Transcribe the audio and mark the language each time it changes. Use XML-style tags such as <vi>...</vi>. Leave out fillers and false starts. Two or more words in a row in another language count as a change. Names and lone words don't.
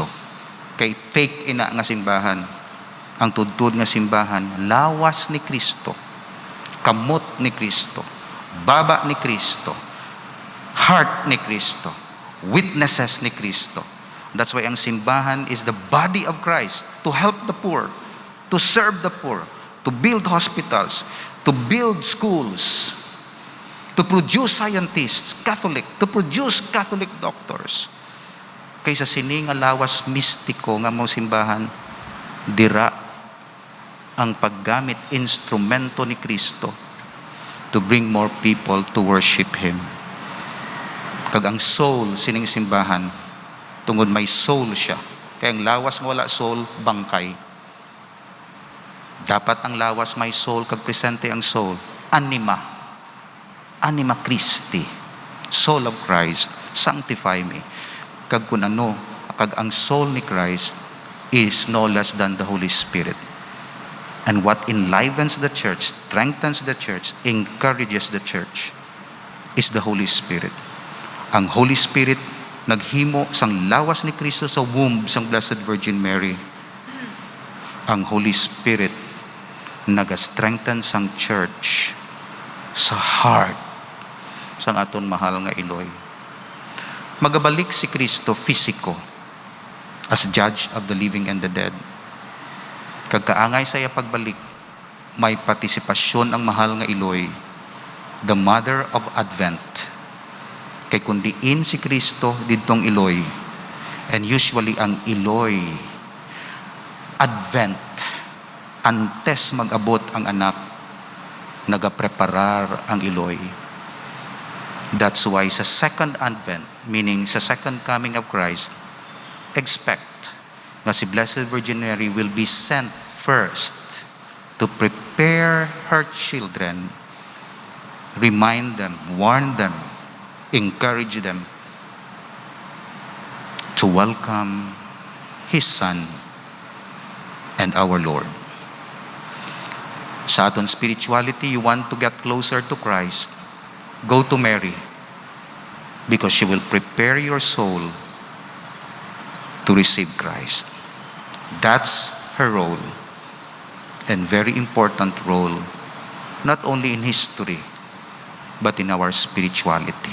<hil>Kay fake ina nga simbahan. Ang tudtod nga simbahan lawas ni Kristo, kamot ni Kristo, baba ni Kristo, heart ni Kristo, witnesses ni Kristo.</hil> <en>That's why</en> <hil>ang simbahan</hil> <en>is the body of Christ to help the poor, to serve the poor, to build hospitals, to build schools, to produce scientists, Catholic, to produce Catholic doctors.</en> <hil>Kaysa sini nga lawas mistiko nga mong simbahan, dira ang paggamit instrumento ni Kristo</hil> <en>to bring more people to worship Him.</en> <hil>Kag ang soul sining simbahan, tungod may soul siya. Kaya ang lawas nga wala soul, bangkay. Dapat ang lawas may soul, kag presente ang soul.</hil> <la>Anima Christi.</la> <en>Soul of Christ, sanctify me.</en> <hil>Kag kun ano, kag ang soul ni Christ</hil> <en>is no less than the Holy Spirit. And what enlivens the church, strengthens the church, encourages the church is the Holy Spirit.</en> <hil>Ang Holy Spirit naghimo sang lawas ni Kristo sa womb sang Blessed Virgin Mary. Ang Holy Spirit nag-strengthen sang church sa heart sang aton mahal nga Iloy. Magabalik si Kristo fisiko</hil> <en>as judge of the living and the dead.</en> <hil>Kagkaangay sa iya pagbalik, may partisipasyon ang mahal nga Iloy,</hil> <en>the mother of Advent.</en> <hil>Kay kundiin si Kristo didtong Iloy,</hil> <en>and usually</en> <hil>ang Iloy, Advent, antes mag-abot ang anak, nagapreparar ang Iloy.</hil> <en>That's why sa second Advent, meaning sa second coming of Christ, expect na si Blessed Virgin Mary will be sent first to prepare her children, remind them, warn them, encourage them to welcome His Son and our Lord.</en> <hil>Sa aton</hil> <en>spirituality, you want to get closer to Christ, go to Mary, because she will prepare your soul to receive Christ. That's her role, and very important role, not only in history, but in our spirituality.</en>